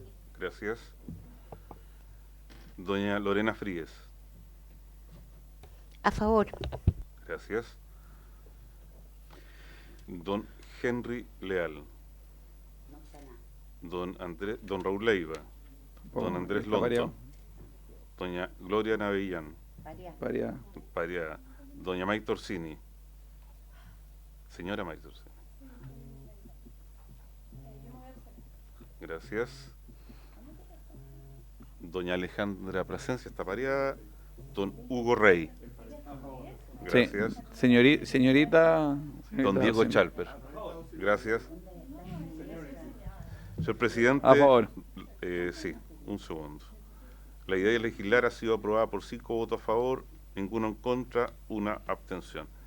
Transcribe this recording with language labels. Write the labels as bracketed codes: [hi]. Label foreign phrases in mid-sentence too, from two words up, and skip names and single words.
[es] Gracias. Doña Lorena Fríes. A favor. Gracias. Don Henry Leal. Don Raúl Leiva. Don Andrés Está variado. Lonton. Doña Gloria Navellán. Variada. Paria. Doña May Torsini. Señora May Torsini. Gracias. Doña Alejandra Plasencia está pareada. Don Hugo Rey. Gracias. Sí. Señorita Don Diego sí. Chalper. Gracias. Señor presidente. A favor. Sí, un segundo. La idea de legislar ha sido aprobada por 5 votos a favor, ninguno en contra, una abstención.